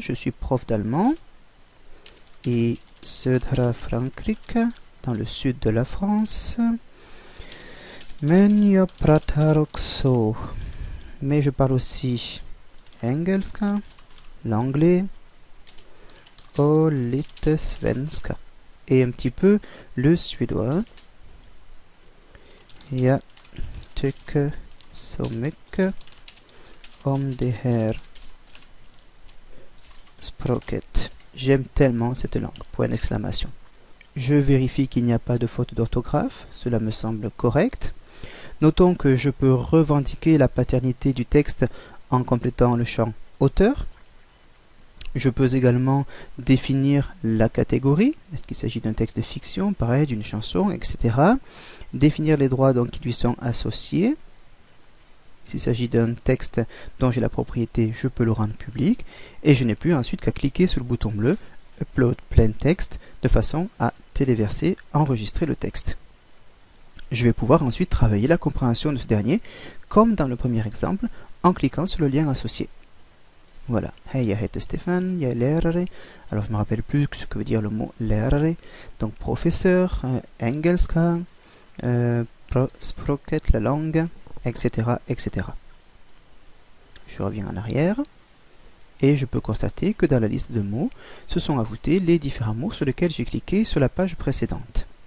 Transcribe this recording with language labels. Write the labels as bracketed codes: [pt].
[fr] Je suis prof d'allemand. Et [sv] södra Frankrike, [fr] dans le sud de la France. [sv] Men jag pratar också. [fr] Mais je parle aussi [sv] engelska, [fr] l'anglais, [sv] och lite svenska. [fr] Et un petit peu le suédois. [sv] Jag tycker så mycket om det här språket. [fr] J'aime tellement cette langue. Point d'exclamation. Je vérifie qu'il n'y a pas de faute d'orthographe. Cela me semble correct. Notons que je peux revendiquer la paternité du texte en complétant le champ auteur. Je peux également définir la catégorie, est-ce qu'il s'agit d'un texte de fiction, pareil, d'une chanson, etc. Définir les droits donc, qui lui sont associés. S'il s'agit d'un texte dont j'ai la propriété, je peux le rendre public. Et je n'ai plus ensuite qu'à cliquer sur le bouton bleu Upload Plain Text de façon à téléverser, enregistrer le texte. Je vais pouvoir ensuite travailler la compréhension de ce dernier, comme dans le premier exemple, en cliquant sur le lien associé. Voilà. [sv] Hey, jag heter Stefan, jag är lärare. [fr] Alors, je ne me rappelle plus ce que veut dire le mot lärare. Donc, professeur, engelska, språket, la langue, etc., etc. Je reviens en arrière. Et je peux constater que dans la liste de mots, se sont ajoutés les différents mots sur lesquels j'ai cliqué sur la page précédente.